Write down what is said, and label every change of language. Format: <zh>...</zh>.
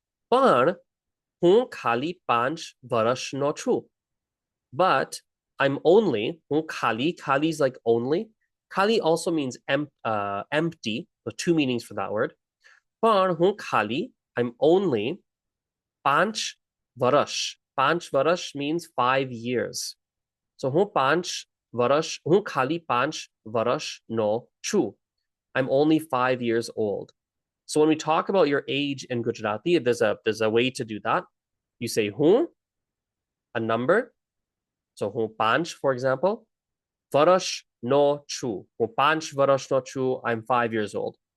<gu>But હું ખાલી 5 વર્ષનો છું.</gu> <en>But I'm only,</en> <gu>હું ખાલી</gu> <en>is like only. Khali also means empty. So 2 meanings for that word. But</en> <gu>હું ખાલી,</gu> <en>I'm only 5 વર્ષ. 5 વર્ષ means 5 years.</en> <gu>So હું ખાલી 5 વર્ષનો છું.</gu> <en>I'm only 5 years old. So when we talk about your age in Gujarati, there's a way to do that. You say hun, a number. So</en> <gu>hun panch,</gu> <en>for example.</en> <gu>Varash no chu. Hun panch varash no chu,</gu> <en>I'm 5 years old.</en>